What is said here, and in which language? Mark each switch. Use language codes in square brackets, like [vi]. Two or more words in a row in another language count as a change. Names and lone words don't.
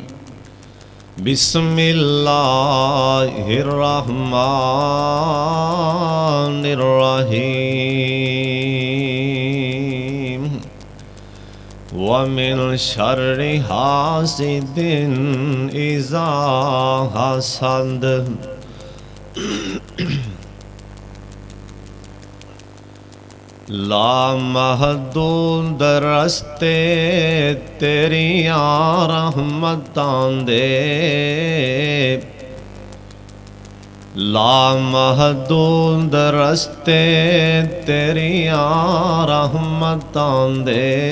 [ar] بسم الله الرحمن الرحيم. ومن شر حاسد إذا حسد. [pa] لا محدود رستے تیریاں رحمتاں دے. لا محدود رستے تیریاں رحمتاں دے.